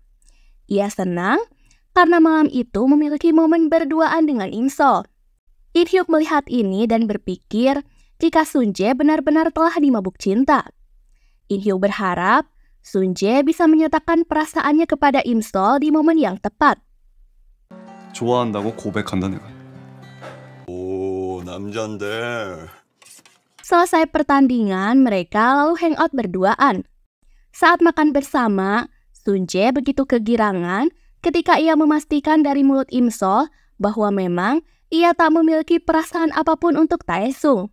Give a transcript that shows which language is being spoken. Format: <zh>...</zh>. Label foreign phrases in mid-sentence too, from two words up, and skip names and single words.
<id>Ia senang karena malam itu memiliki momen berduaan dengan Imsal. In-hyuk melihat ini dan berpikir jika Sunjae benar-benar telah dimabuk cinta. In-hyuk berharap Sunjae bisa menyatakan perasaannya kepada Imsal di momen yang tepat.</id> <ko>좋아한다고 고백한다 내가. 오, 남잔데.</ko> <id>Selesai pertandingan, mereka lalu hangout berduaan. Saat makan bersama, Sunjae begitu kegirangan ketika ia memastikan dari mulut Imsal bahwa memang ia tak memiliki perasaan apapun untuk Taesung.</id>